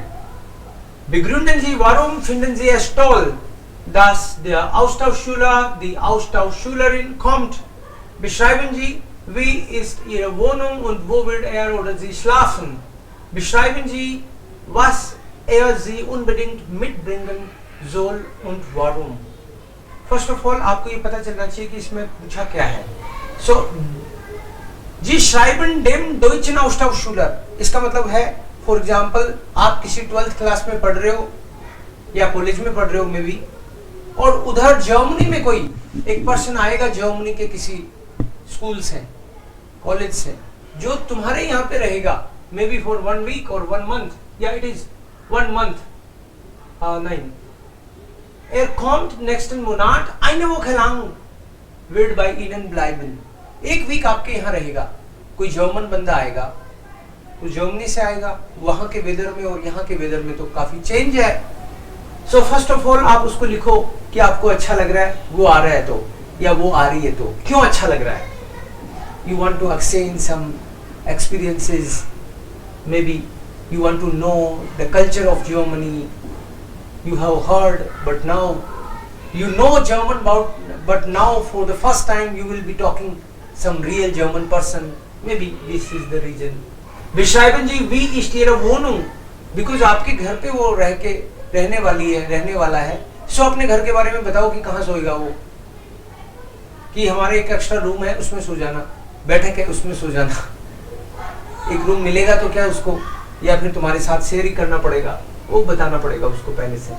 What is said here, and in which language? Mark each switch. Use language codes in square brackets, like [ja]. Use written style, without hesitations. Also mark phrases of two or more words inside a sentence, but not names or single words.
[de] Begründen Sie, warum finden Sie es toll, dass der Austauschschüler, die Austauschschülerin kommt. Beschreiben Sie, wie ist Ihre Wohnung und wo wird er oder sie schlafen. Beschreiben Sie, was er Sie unbedingt mitbringen soll und warum. [en] First of all, [hi] आपको ये पता चलना चाहिए कि इसमें पूछा क्या है. [de] So, Sie schreiben dem deutschen Austauschschüler. [hi] इसका मतलब है, [en] for example, [hi] आप किसी 12th क्लास में पढ़ रहे हो या कॉलेज में पढ़ रहे हो मे बी, और उधर जर्मनी में कोई एक पर्सन आएगा, जर्मनी के किसी स्कूल से, कॉलेज से, जो तुम्हारे यहाँ पे रहेगा, [en] maybe for 1 week [hi] और 1 मंथ, या [en] it is 1 month, [de] nein. Kommt nächsten Monat eine Woche lang wird bei Ihnen bleiben. [hi] 1 वीक आपके यहाँ रहेगा. कोई जर्मन बंदा आएगा, तो जर्मनी से आएगा, वहां के वेदर में और यहाँ के वेदर में तो काफी चेंज है. [en] so first of all [hi] आप उसको लिखो कि आपको अच्छा लग रहा है वो आ रहा है तो, या वो आ रही है तो, क्यों अच्छा लग रहा है. [en] you want to exchange some experiences, maybe you want to know the culture of Germany. You have heard, but now you know German but now for the first time you will be talking some real German person. Maybe this is the reason. [de] Beschreiben Sie, wie ist Ihre Wohnung? [hi] Because आपके घर पे वो रहने वाला है. सो अपने घर के बारे में बताओ कि कहाँ सोएगा वो, कि हमारे एक [en] extra room [hi] है उसमें सो जाना, बैठक है उसमें सो जाना. एक रूम मिलेगा तो क्या उसको, या फिर तुम्हारे साथ शेयर ही करना पड़ेगा, वो बताना पड़ेगा उसको पहले से.